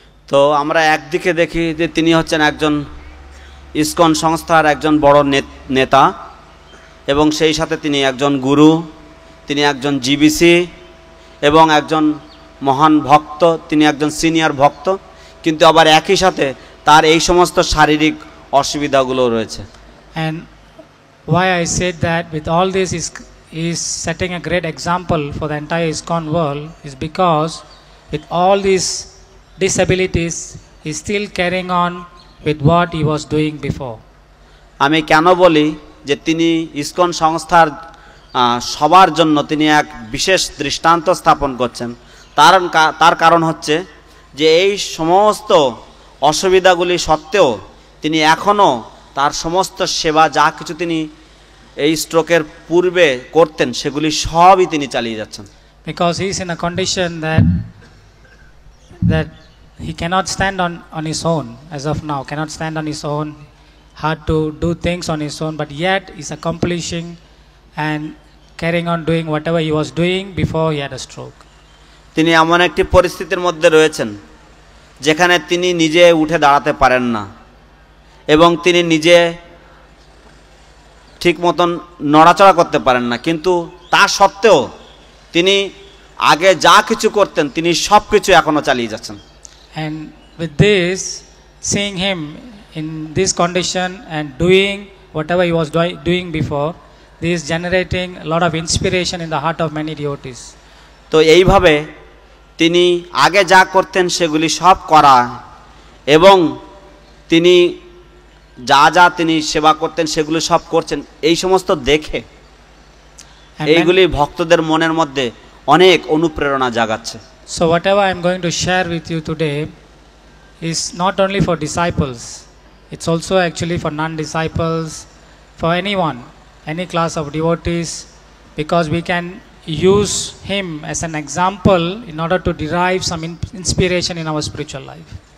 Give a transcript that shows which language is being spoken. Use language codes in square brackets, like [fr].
[bn] তো আমরা একদিকে দেখি যে তিনি হচ্ছেন একজন ইসকন সংস্থার একজন বড় নেতা, এবং সেই সাথে তিনি একজন গুরু, তিনি একজন জিবিসি এবং একজন মহান ভক্ত, তিনি একজন সিনিয়র ভক্ত, কিন্তু আবার একই সাথে তার এই সমস্ত শারীরিক অসুবিধাগুলো রয়েছে। [en] And why I said that with all this is setting a great example for the entire ISKCON world is because with all these disabilities he is still carrying on with what he was doing before. [bn] আমি কেন বলি যে তিনি ISKCON সংস্থার সবার জন্য তিনি এক বিশেষ দৃষ্টান্ত স্থাপন করছেন, তার কারণ হচ্ছে যে এই সমস্ত অসুবিধাগুলি সত্ত্বেও তিনি এখনও তার সমস্ত সেবা যা কিছু তিনি এই স্ট্রোকের পূর্বে করতেন সেগুলি সবই তিনি চালিয়ে যাচ্ছেন। [en] Because he is in a condition that he cannot stand on his own as of now, cannot stand on his own, hard to do things on his own, but yet is accomplishing and carrying on doing whatever he was doing before he had a stroke. [bn] তিনি এমন একটি পরিস্থিতির মধ্যে রয়েছেন যেখানে তিনি নিজে উঠে দাঁড়াতে পারেন না, এবং তিনি নিজে ঠিক মতন নড়াচড়া করতে পারেন না, কিন্তু তা সত্ত্বেও তিনি আগে যা কিছু করতেন তিনি সব কিছু এখনো চালিয়ে যাচ্ছেন। [en] And with this, seeing him in this condition and doing whatever he was doing before, this is generating a lot of inspiration in the heart of many devotees. [bn] তো এইভাবে তিনি আগে যা করতেন সেগুলি সব করা এবং তিনি যা যা তিনি সেবা করতেন সেগুলো সব করছেন, এই সমস্ত দেখে এইগুলি ভক্তদের মনের মধ্যে অনেক অনুপ্রেরণা জাগাচ্ছে। [en] So whatever I am going to share with you today is not only for disciples, it's also actually for non-disciples, for anyone, any class of devotees, because we can use him as an example in order to derive some inspiration in our spiritual life.